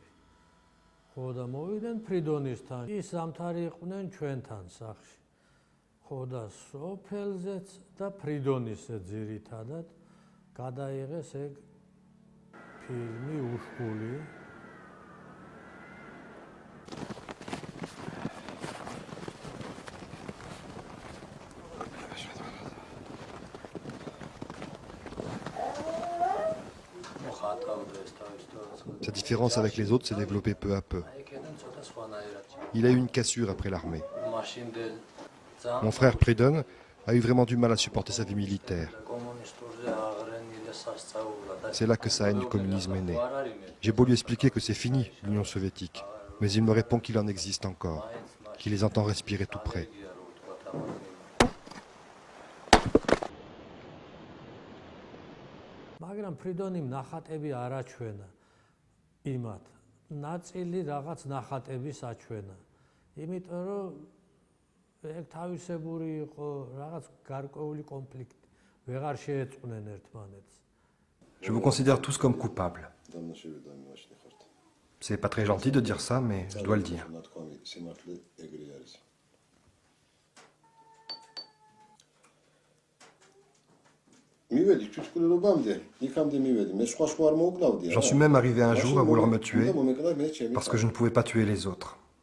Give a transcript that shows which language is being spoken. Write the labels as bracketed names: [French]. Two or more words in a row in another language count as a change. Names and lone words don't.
[Georgian] ხო და მოვიდნენ ფრიდონისთან. ის ზამთარი იყვნენ ჩვენთან სახლში. ხო და სოფელზეც და ფრიდონისზე ძირითადად გადაიღეს ეგ ფილმი უშკული. [French] Sa différence avec les autres s'est développée peu à peu. Il a eu une cassure après l'armée. Mon frère Pridon a eu vraiment du mal à supporter sa vie militaire. C'est là que sa haine du communisme est née. J'ai beau lui expliquer que c'est fini, l'Union soviétique, mais il me répond qu'il en existe encore, qu'il les entend respirer tout près. [Georgian] მაგრამ ფრიდონიმ ნახატები არ აჩვენა იმათ. ნაწილი რაღაც ნახატების აჩვენა. იმიტომ რომ ეგ თავისებური იყო რაღაც გარკვეული კონფლიქტი. ვეღარ შეეწყვნენ ერთმანეთს. [French] Je vous considère tous comme coupables. C'est pas très gentil de dire ça, mais je dois le dire. J'en suis même arrivé un jour à vouloir me tuer parce que je ne pouvais pas tuer les autres.